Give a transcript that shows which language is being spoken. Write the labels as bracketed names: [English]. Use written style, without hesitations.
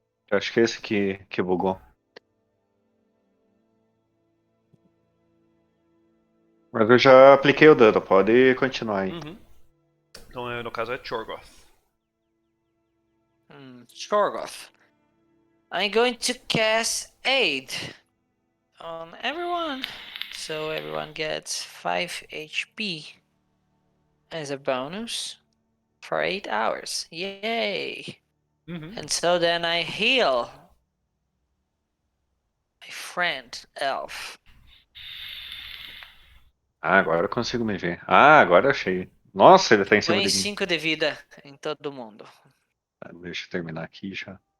[Portuguese] Eu acho que é esse que bugou. Mas eu já apliquei o dano, pode continuar aí. Então, no caso, é Chorgoth. Shorgoth. [English] I'm going to cast Aid on everyone. So everyone gets 5 HP as a bonus for 8 hours. Yay! And so then I heal my friend Elf. [Portuguese] Ah, agora eu consigo me ver. Ah, agora eu achei. Nossa, ele tá em cima Põe de mim. 5 de vida em todo mundo. Ah, deixa eu terminar aqui já.